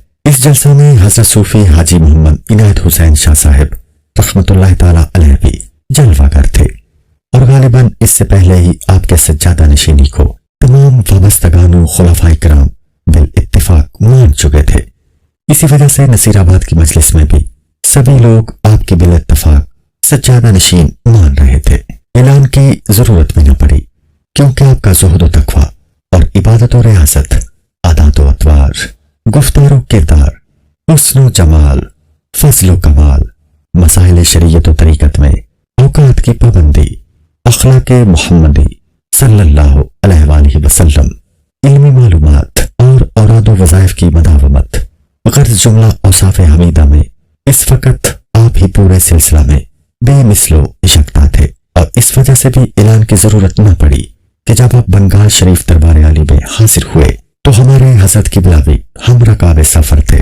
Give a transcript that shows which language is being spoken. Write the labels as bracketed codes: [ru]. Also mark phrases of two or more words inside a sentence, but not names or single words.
[ur] اس جلسہ میں حضرت صوفی حاجی محمد عنایت حسین شاہ صاحب رحمۃ اللہ تعالی علیہ بھی جلوہ گر تھے، اور غالباً اس سے پہلے ہی آپ کے سجادہ نشینی کو تمام وابستگان و خلفائے کرام بالاتفاق مان چکے تھے۔ اسی وجہ سے نصیر آباد کی مجلس میں بھی سبھی لوگ آپ کے بالاتفاق سجادہ نشین مان رہے تھے۔ اعلان کی ضرورت بھی نہ پڑی، کیونکہ آپ کا زہد و تقویٰ اور عبادت و ریاست، عادات و اطوار، گفتار و کردار، حسن و جمال، فضل و کمال، مسائل شریعت و طریقت میں اوقات کی پابندی، اخلاق محمدی صلی اللہ علیہ وآلہ وسلم، علمی معلومات اور اوراد و وظائف کی مداومت، غرض جملہ اوصاف حمیدہ میں اس وقت آپ ہی پورے سلسلہ میں بے مثل و یکتا تھے، اور اس وجہ سے بھی اعلان کی ضرورت نہ پڑی کہ جب آپ بنگال شریف دربار عالی میں حاضر ہوئے تو ہمارے حضرت قبلہ بھی ہم رکاب سفر تھے۔